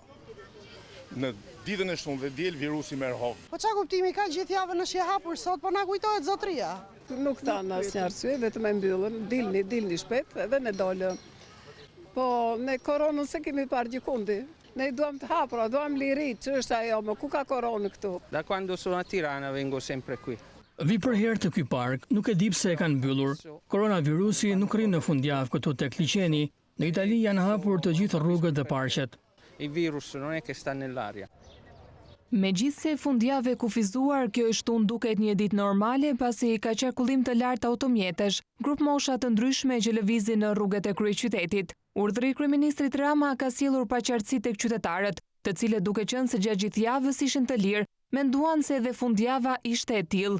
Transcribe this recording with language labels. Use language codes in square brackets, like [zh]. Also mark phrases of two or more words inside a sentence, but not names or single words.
[sq] Në ditën e shtunë dhe diel virusi merr hok. Po çka kuptimi ka gjithë javën është e hapur sot, po na kujtohet zotria. Nuk thanë asnjë arsye, vetëm e mbyllën, dilni shpejt edhe ne dolëm. Po ne koronën se kemi parë gjikundi. Ne duam të hapura, duam liri, që është ajo, më ku ka koronë këtu? [it] Da quando sono a Tirana vengo sempre qui. [sq] Vi për herë të ky park, nuk e di pse e kanë mbyllur. Koronavirusi nuk rrin në fundjavë këtu tek liçeni. Në Itali janë hapur të gjithë rrugët dhe parqet. [it] Il virus non è che sta nell'aria. [sq] Megjithse fundjavë e kufizuar, kjo shtunë duket një ditë normale pasi ka qarkullim të lartë automjetesh, grup mosha të ndryshme që lëvizin në rrugët e kryeqytetit. Urdhri i kryeministrit Rama ka sjellur paqartësi tek qytetarët, të cilët duke qenë se gjatë gjithë javës ishin të lirë, menduan se edhe fundjava ishte e tillë.